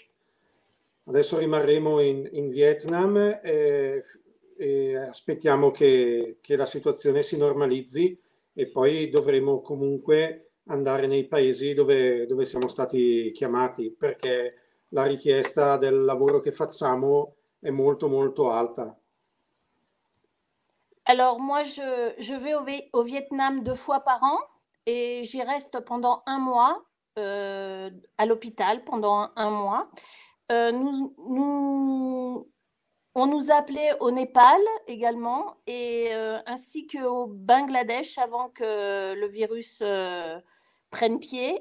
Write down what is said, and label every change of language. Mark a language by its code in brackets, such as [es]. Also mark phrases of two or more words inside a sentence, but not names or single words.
[it] Adesso rimarremo in Vietnam e aspettiamo che la situazione si normalizzi, e poi dovremo comunque andare nei paesi dove siamo stati chiamati, perché la richiesta del lavoro che facciamo è molto molto alta. [fr] Alors moi, je vais au Vietnam 2 fois par an et j'y reste pendant 1 mois à l'hôpital pendant un mois. On nous a appelés au Népal également, et ainsi qu'au Bangladesh avant que le virus prenne pied.